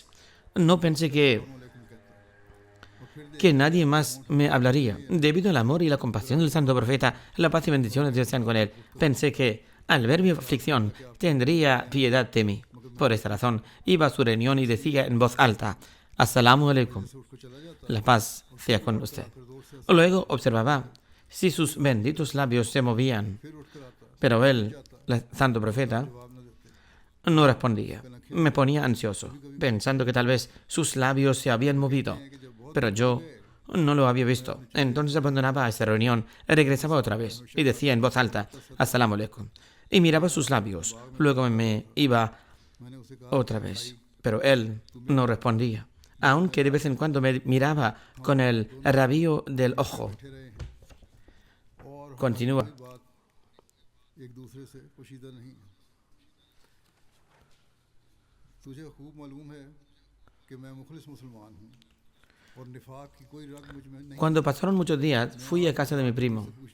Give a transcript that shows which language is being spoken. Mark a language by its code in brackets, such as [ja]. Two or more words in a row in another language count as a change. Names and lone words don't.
[es] No pensé que nadie más me hablaría. Debido al amor y la compasión del santo profeta, la paz y bendiciones de Dios sean con él, pensé que al ver mi aflicción tendría piedad de mí. Por esta razón, iba a su reunión y decía en voz alta: [ar] السلام عليكم, [es] la paz sea con usted. Luego observaba si sus benditos labios se movían, pero él, el santo profeta, no respondía. Me ponía ansioso, pensando que tal vez sus labios se habían movido, pero yo no lo había visto. Entonces abandonaba esa reunión, regresaba otra vez y decía en voz alta: [ar] السلام عليكم, [es] y miraba sus labios. Luego me iba otra vez, pero él no respondía, aunque de vez en cuando me miraba con el rabillo del ojo. Continúa. Cuando pasaron muchos días, fui a casa de mi primo.